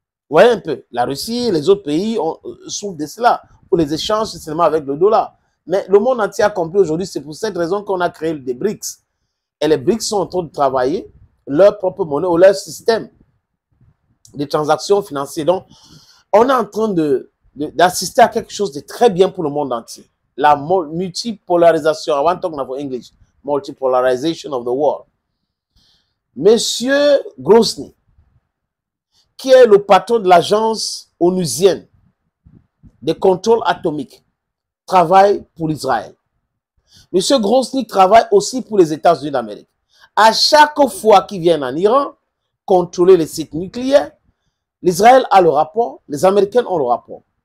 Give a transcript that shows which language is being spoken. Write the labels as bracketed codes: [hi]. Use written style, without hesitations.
[fr] Vous voyez un peu, la Russie et les autres pays souffrent de cela, pour les échanges seulement avec le dollar. Mais le monde entier a compris aujourd'hui, c'est pour cette raison qu'on a créé des BRICS. Et les BRICS sont en train de travailler leur propre monnaie ou leur système de transactions financières. Donc, on est en train d'assister à quelque chose de très bien pour le monde entier. La multipolarisation, [en] I want to talk about English, multipolarization of the world. [fr] Monsieur Grosny, qui est le patron de l'agence onusienne de contrôle atomique, travaille pour l'Israël. Monsieur Grosny travaille aussi pour les États-Unis d'Amérique. À chaque fois qu'ils viennent en Iran, contrôler les sites nucléaires, l'Israël a le rapport, les Américains ont le rapport.